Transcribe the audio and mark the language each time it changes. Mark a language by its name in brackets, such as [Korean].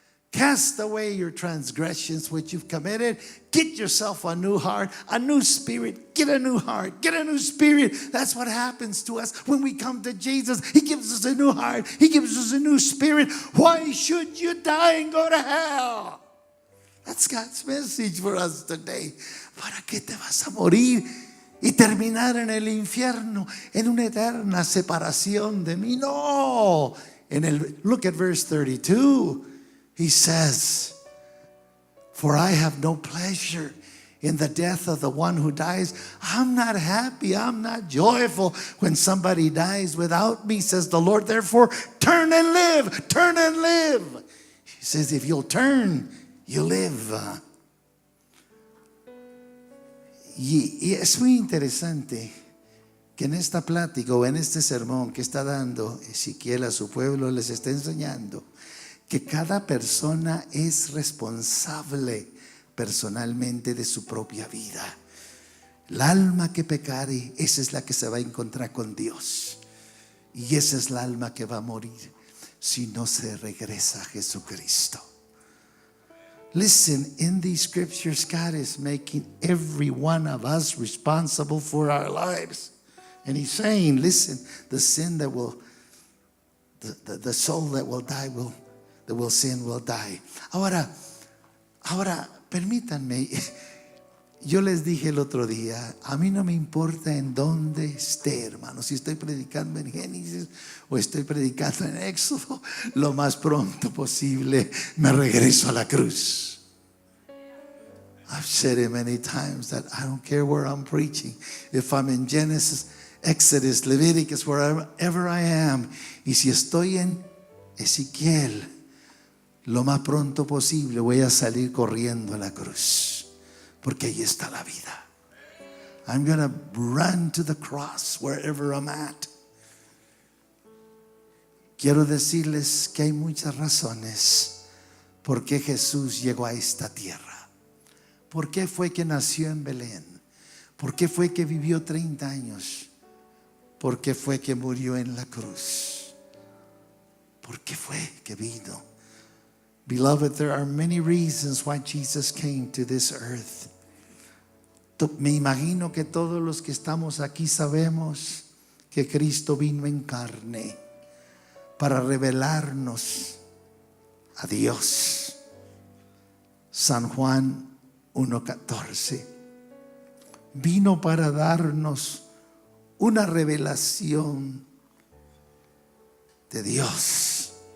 [English] Cast away your transgressions which you've committed. Get yourself a new heart, a new spirit. Get a new heart, get a new spirit. That's what happens to us when we come to Jesus. He gives us a new heart. He gives us a new spirit. Why should you die and go to hell? That's God's message for us today. [Spanish] ¿Para qué te vas a morir y terminar en el infierno, en una eterna separación de mí? [English] No. Look at verse 32. He says, for I have no pleasure in the death of the one who dies. I'm not happy, I'm not joyful when somebody dies without me, says the Lord. Therefore, turn and live, turn and live. He says, if you'll turn, you live. [Spanish] Y es muy interesante que en esta plática o en este sermón que está dando Ezequiel a su pueblo, les está enseñando que cada persona es responsable personalmente de su propia vida. El alma que pecare, esa es la que se va a encontrar con Dios. Y esa es la alma que va a morir si no se regresa a Jesucristo. [English] Listen, in these scriptures, God is making every one of us responsible for our lives. And He's saying, listen, the sin that will, the soul that will die that will sin will die. [Spanish] Ahora, permítanme, yo les dije el otro día, a mí no me importa en dónde esté, hermano, si estoy predicando en Génesis o estoy predicando en Éxodo, lo más pronto posible me regreso a la cruz. [English] I've said it many times that I don't care where I'm preaching. If I'm in Genesis, Exodus, Leviticus, wherever I am, [Spanish] y si estoy en Ezequiel, lo más pronto posible voy a salir corriendo a la cruz, porque ahí está la vida. [English] I'm going to run to the cross wherever I'm at. [Spanish] Quiero decirles que hay muchas razones por qué Jesús llegó a esta tierra. ¿Por qué fue que nació en Belén? ¿Por qué fue que vivió 30 años? ¿Por qué fue que murió en la cruz? ¿Por qué fue que vino? [English] Beloved, there are many reasons why Jesus came to this earth. [Spanish] Me imagino que todos los que estamos aquí sabemos que Cristo vino en carne para revelarnos a Dios. San Juan 1:14. Vino para darnos una revelación de Dios.